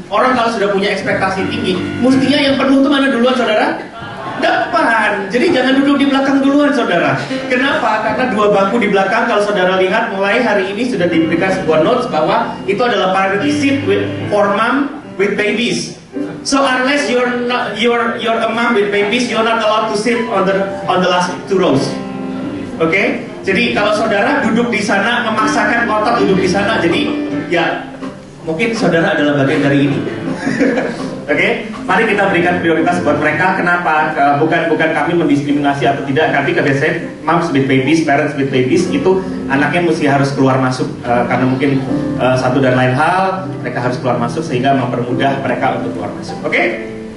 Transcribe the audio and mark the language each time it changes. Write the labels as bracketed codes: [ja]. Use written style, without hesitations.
[id] Orang kalau sudah punya ekspektasi tinggi, mestinya yang penuh itu mana duluan, saudara? Depan. Jadi jangan duduk di belakang duluan, saudara. Kenapa? Karena dua bangku di belakang, kalau saudara lihat mulai hari ini sudah diberikan sebuah notes bahwa itu adalah [en] priority seat for mom with babies. So unless you're a mom with babies, you're not allowed to sit on the last two rows. [id] Oke? Jadi kalau saudara duduk di sana, memaksakan otot duduk di sana, jadi ya mungkin saudara adalah bagian dari ini. Oke, mari kita berikan prioritas buat mereka. Kenapa? Bukan kami mendiskriminasi atau tidak, tapi biasanya [en] moms with babies, parents with babies [id] itu anaknya mesti harus keluar masuk karena mungkin satu dan lain hal mereka harus keluar masuk sehingga mempermudah mereka untuk keluar masuk. Oke?